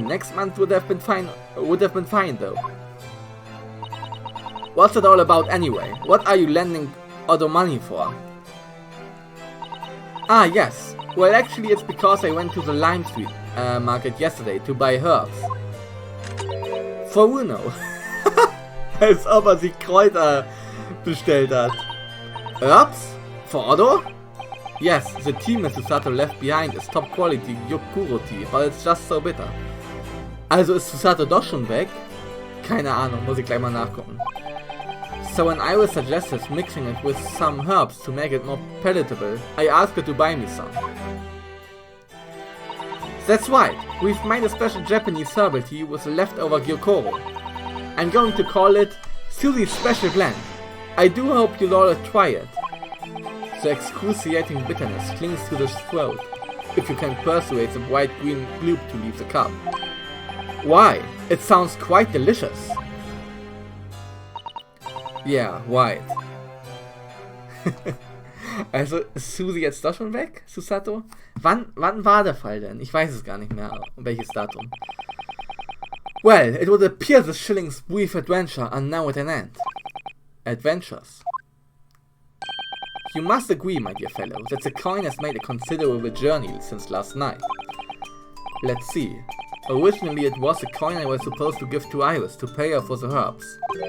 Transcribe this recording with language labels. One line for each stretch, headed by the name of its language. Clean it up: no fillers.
English: Next month would have been fine. Though. What's it all about anyway? What are you lending Otto money for? Ah, yes. Well, actually, it's because I went to the Lime Street market yesterday to buy herbs. For Bruno.
German: Als ob sich Kräuter bestellt hat.
English: Herbs? For Otto? Yes, the tea Mrs. Susato left behind is top quality Yokuro tea, but it's just so bitter.
German: Also ist Susato doch schon weg? Keine Ahnung, muss ich gleich mal nachgucken.
English: So when Iris suggested mixing it with some herbs to make it more palatable, I asked her to buy me some. That's right, we've made a special Japanese herbal tea with leftover Gyokoro. I'm going to call it Susie's Special Blend. I do hope you'll all try it. The excruciating bitterness clings to the throat, if you can persuade the bright green gloop to leave the cup. Why? It sounds quite delicious. Yeah, right.
German: Also, ist Susie jetzt doch schon weg, Susato? Wann war der Fall denn? Ich weiß es gar nicht mehr, welches Datum.
English: Well, it would appear the shilling's brief adventure are now at an end. Adventures. You must agree, my dear fellow, that the coin has made a considerable journey since last night. Let's see. Originally it was a coin I was supposed to give to Iris to pay her for the herbs.